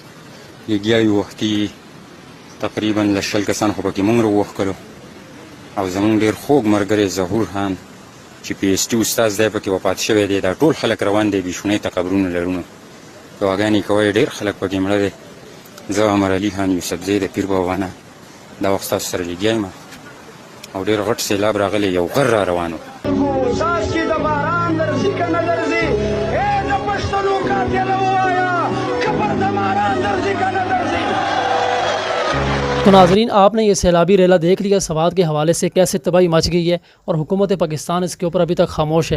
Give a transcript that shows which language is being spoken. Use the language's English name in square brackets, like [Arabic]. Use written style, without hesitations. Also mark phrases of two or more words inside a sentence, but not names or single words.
[Pashto] لګیا یو وختي تقریبا له 100 کسان خو پکې موږ راووښکلو او زمونږ ډېر خوږ ملګری ظهور خان چې پی ایس ټي استاد دی پکې وفات شوی دی. دا ټول خلک روان دی بېشونۍ ته قبرونه لرونو. دعاګانې کوئ. ډېر خلک پکې مړه دی. زه عمر علي خان یوسفزی د پیر بابا نه دا وخت ستاسو سره لګیا یم او ډېر غټ سیلاب راغلی. یو غر را روان و. [Urdu] تو ناظرین، آپ نے یہ سیلابی ریلا دیکھ لیا سوات کے حوالے سے کیسے تباہی مچ گئی ہے اور حکومت پاکستان اس کے اوپر ابھی تک خاموش ہے.